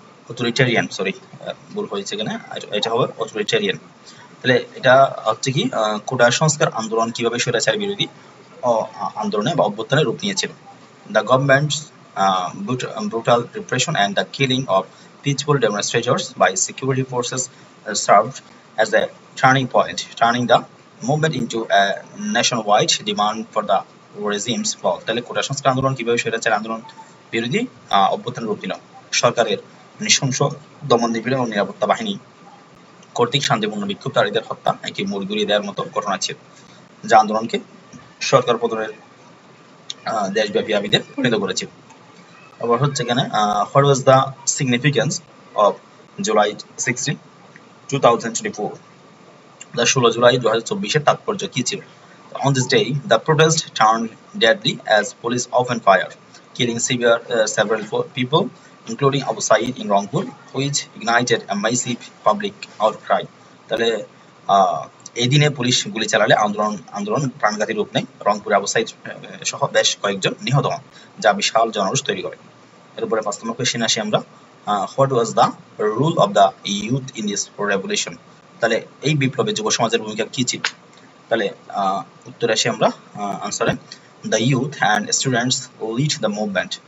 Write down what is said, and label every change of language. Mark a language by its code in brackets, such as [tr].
[bn] Authoritarian, sorry ভুল হয়েছে এখানে, এটা হবে অথরিটেরিয়ান। তাহলে এটা হচ্ছে কি কোটা সংস্কার আন্দোলন কিভাবে স্বৈরাচার বিরোধী আন্দোলনে বা অভ্যুত্থানে রূপ নিয়েছিল। [en] The government's brutal repression and the killing of peaceful demonstrators by security forces served as a turning point, turning the movement into a nationwide demand for the regime's fall. [bn] তাহলে কোটা সংস্কার আন্দোলন কিভাবে স্বৈরাচার আন্দোলন বিরোধী অভ্যুত্থানে রূপ নিল। সরকারের নৃশংস দমন নিপীড়ন ও নিরাপত্তা বাহিনী কর্তৃক শান্তিপূর্ণ বিক্ষোভকারীদের হত্যা একটি মোড় ঘুরিয়ে দেওয়ার মতো ঘটনা ছিল, যা আন্দোলনকে সরকার পতনের দেশব্যাপী আবিদের পরিণত করেছিল। আবার হচ্ছে এখানে [en] What was the significance of July 16, 2024? [bn] The 16 July 2024 তাৎপর্য কি ছিল? [en] On this day, the protest turned deadly as police opened fire, killing several people, including Abu Said in Rangpur, which ignited a massive public outcry. [bn] তাহলে এই দিনে police গুলি চালালে আন্দোলন প্রাণঘাতী রূপ নেয়। রংপুরে আবু সাইদ সহ বেশ কয়েকজন নিহত হন, যা বিশাল জনরোষ তৈরি করে। এরপরে 5 নম্বর কোশ্চেন আসি আমরা, [en] What was the role of the youth in this revolution? [bn] তাহলে এই বিপ্লবে যুব সমাজের ভূমিকা কি ছিল? তাহলে উত্তর আসি আমরা আনসারে, [en] The youth and students lead the movement.